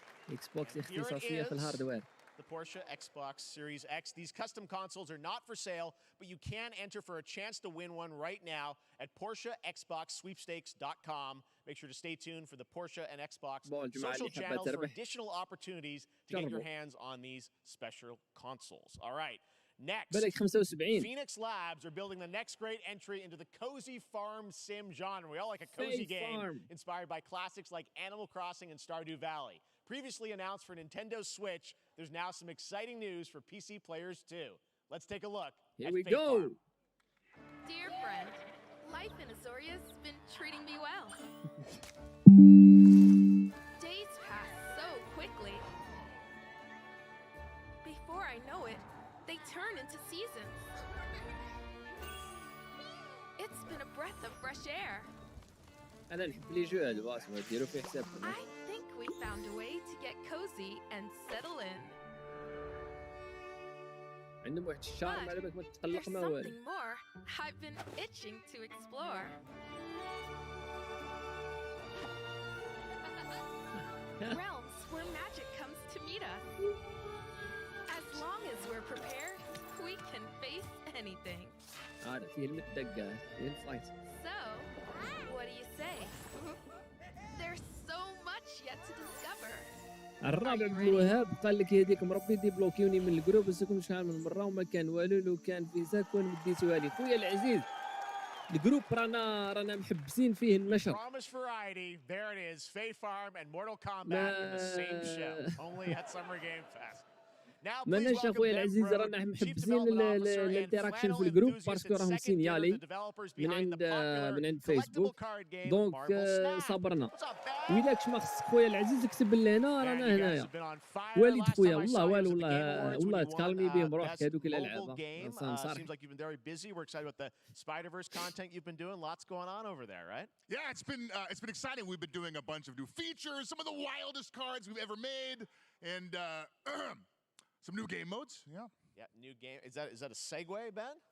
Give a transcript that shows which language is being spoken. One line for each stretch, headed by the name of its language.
Arabic: Xbox اختصاصية في الهاردوير.
English: The Porsche Xbox Series X. These custom consoles are not for sale, but you can enter for a chance to win one right now at PorscheXboxSweepstakes.com. Make sure to stay tuned for the Porsche and Xbox social channels for additional opportunities to get your hands on these special consoles. All right. Next, Phoenix Labs are building the next great entry into the cozy farm sim genre. We all like a cozy game inspired by classics like Animal Crossing and Stardew Valley. Previously announced for Nintendo Switch, there's now some exciting news for PC players too. Let's take a look. Here we go. Dear friend, life in Azoria's been treating me well. Days pass so quickly. Before I know it, they turn into seasons. It's been a breath of fresh air.
Arabic: أنا نحب لي جو هاد الواسمة ديروا فيه حسابكم.
English: I think we found a way to get cozy and settle in.
Arabic: عندهم واحد الشارم على بالك ما تتقلق ما والو. والو.
English: Something more I've been itching to explore. Realms where magic comes to meet us. As long as we're prepared, we can face anything.
Arabic: هذا فيه المدقة فيه الفايت.
English: So, what do you say? There's so much yet to discover.
Arabic: الرابع عبد الوهاب قال لك يهديك مربي ديبلوكيوني من الجروب بسكم شحال من مرة وما كان والو لو كان في ساكن بديتوها لي خويا العزيز. الجروب رانا محبسين فيه النشر.
English: Promise variety. There it is. Fae Farm and Mortal Kombat in the same show. Only at Summer Game Fest.
Arabic: ماناش اخويا العزيز رانا محبسين الانتراكشن في الجروب باسكو راهم سينيالي من عند فيسبوك دونك صبرنا ويلاكش ما خصك خويا العزيز اكتب لنا رانا هنايا والد خويا والله والو والله تكالمي بهم روحك هذوك الالعاب صراحه.
English: Seems like you've been very busy. We're excited about the Spider-Verse content you've been doing. Lots going on over there, right? Yeah, it's been exciting. We've been doing a bunch of new features, some of the wildest cards we've ever made, and some new game modes. Yeah, new game. Is that a segue, Ben?